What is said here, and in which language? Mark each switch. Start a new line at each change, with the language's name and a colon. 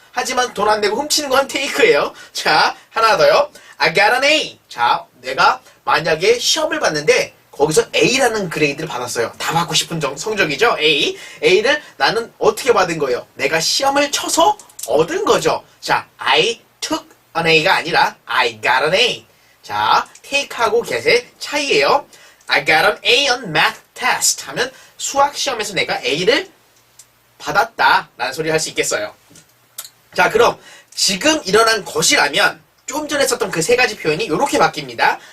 Korean: 하지만 돈 안 내고 훔치는 건 take예요. 자, 하나 더요.
English: I got an A.
Korean: 자, 내가 만약에 시험을 봤는데 거기서 A라는 그레이드를 받았어요. 다 받고 싶은 성적이죠. A. A를 나는 어떻게 받은 거예요? 내가 시험을 쳐서 얻은 거죠.
English: 자, I took an A가 아니라 I got an A.
Korean: 자, take하고 get의 차이예요.
English: I got an A on math test
Korean: 하면 수학 시험에서 내가 A를 받았다 라는 소리를 할 수 있겠어요. 자, 그럼 지금 일어난 것이라면 좀 전에 썼던 그 세 가지 표현이 이렇게 바뀝니다.